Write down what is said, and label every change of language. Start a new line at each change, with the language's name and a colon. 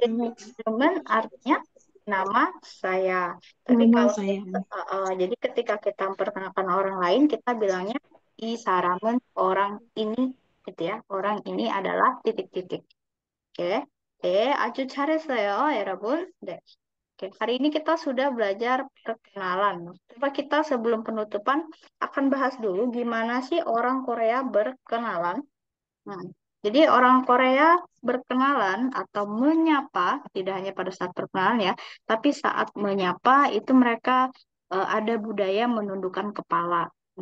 Indonesian: Iremen artinya nama saya. Tapi nama kalau saya. jadi ketika kita memperkenalkan orang lain, kita bilangnya Isaramen orang ini, gitu ya. Orang ini adalah titik-titik. Oke. Acu
Korean: 잘했어요, 여러분. 네.
Indonesian: Oke, hari ini kita sudah belajar perkenalan. Coba kita sebelum penutupan akan bahas dulu gimana sih orang Korea berkenalan. Nah, jadi orang Korea berkenalan atau menyapa tidak hanya pada saat perkenalan ya, tapi saat menyapa itu mereka ada budaya menundukkan kepala.